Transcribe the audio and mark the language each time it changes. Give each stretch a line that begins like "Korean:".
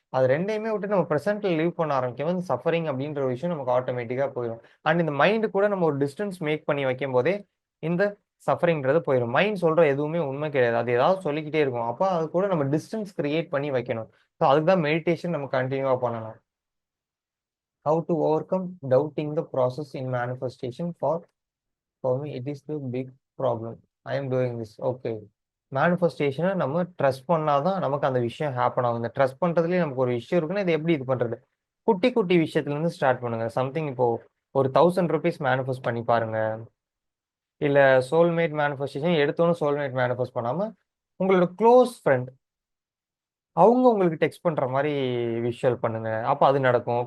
Tamil: அது ரெண்டையுமே விட்டு நம்ம ப்ரெசென்ட்ல லீவ் பண்ண ஆரம்பிக்கும் போது சஃபரிங் அப்படின்ற ஒரு விஷயம் நமக்கு ஆட்டோமேட்டிக்காக போயிடும். அண்ட் இந்த மைண்டு கூட நம்ம ஒரு டிஸ்டன்ஸ் மேக் பண்ணி வைக்கும் போதே இந்த சஃபரிங்கிறது போயிடும். மைண்ட் சொல்ற எதுவுமே உண்மை கிடையாது. அது ஏதாவது சொல்லிக்கிட்டே இருக்கும். அப்போ அது கூட நம்ம டிஸ்டன்ஸ் கிரியேட் பண்ணி வைக்கணும். ஸோ அதுக்கு தான் மெடிடேஷன் நம்ம கண்டினியூவா பண்ணணும்.
English: How to overcome doubting the process in manifestation? For me, it is the big problem. I am doing this. Okay.
Tamil: மேனிஃபெஸ்டேஷனை நம்ம ட்ரஸ்ட் பண்ணாதான் நமக்கு அந்த விஷயம் ஹேப்பன் ஆகும். இந்த ட்ரஸ்ட் பண்றதுலயே நமக்கு ஒரு விஷயம் இருக்குன்னா இது எப்படி இது பண்றது? குட்டி குட்டி விஷயத்துல இருந்து ஸ்டார்ட் பண்ணுங்க. சம்திங் இப்போ ஒரு 1000 rupees மேனிஃபெஸ்ட் பண்ணி பாருங்க. இல்ல சோல்மேட் மேனிஃபெஸ்டேஷன் எடுத்தோன்னு சோல்மேட் மேனிஃபெஸ்ட் பண்ணாம உங்களோட க்ளோஸ் ஃப்ரெண்ட் அவங்க உங்களுக்கு டெக்ஸ்ட் பண்ற மாதிரி விஷுவல் பண்ணுங்க. அப்ப அது நடக்கும்.